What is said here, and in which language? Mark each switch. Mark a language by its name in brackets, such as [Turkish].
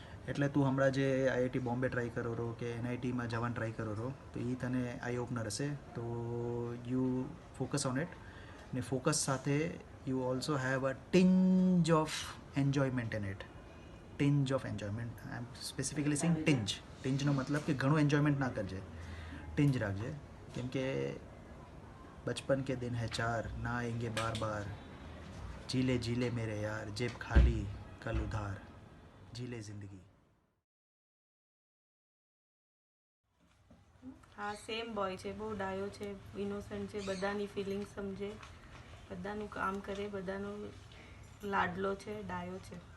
[Gujarati] એટલે તું હમણાં જે IIT બોમ્બે ટ્રાય કરો રહો કે NITમાં જવાનું ટ્રાય કરો રહો, તો એ તને આઈ ઓપનર હશે. [English] તો you focus on it. [Gujarati] ને ફોકસ સાથે [English] You also have a tinge of enjoyment in it. Tinge of enjoyment. I am specifically sing tinge. [Gujarati] ટિંજનો મતલબ કે ઘણું એન્જોયમેન્ટ ના કરજે, ટિંજ રાખજે. કેમ કે [Hindi] बचपन के दिन है 4 ना आएंगे बार बार, जीले जीले मेरे यार, जेब खाली कल उधार, जीले जिंदगी. [Gujarati] હા સેમ બોય છે, બહુ ડાયો છે, ઇનોસન્ટ છે, બધાની ફિલિંગ સમજે, બધાનું કામ કરે, બધાનો લાડલો છે, ડાયો છે.